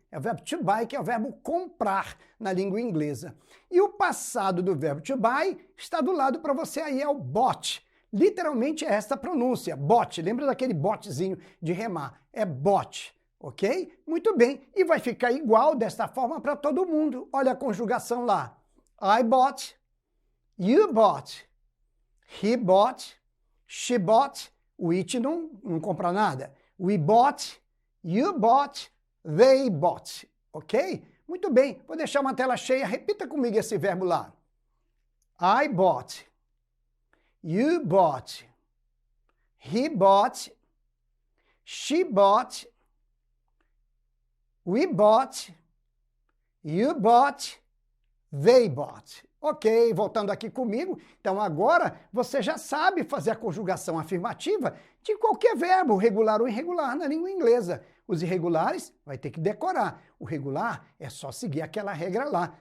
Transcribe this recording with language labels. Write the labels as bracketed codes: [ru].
[pt] É o verbo to buy, que é o verbo comprar na língua inglesa. E o passado do verbo to buy está do lado para você aí, é o bought. Literalmente é esta pronúncia, bought. Lembra daquele botezinho de remar? É bought, ok? Muito bem, e vai ficar igual desta forma para todo mundo. Olha a conjugação lá. [en] I bought, you bought, he bought, she bought, [pt] o it não compra nada. [en] We bought, you bought, they bought, ok? [pt] Muito bem, vou deixar uma tela cheia, repita comigo esse verbo lá. [en] I bought, you bought, he bought, she bought, we bought, You bought, they bought. [pt] Ok, voltando aqui comigo, então agora você já sabe fazer a conjugação afirmativa de qualquer verbo, regular ou irregular, na língua inglesa. Os irregulares vai ter que decorar. O regular é só seguir aquela regra lá.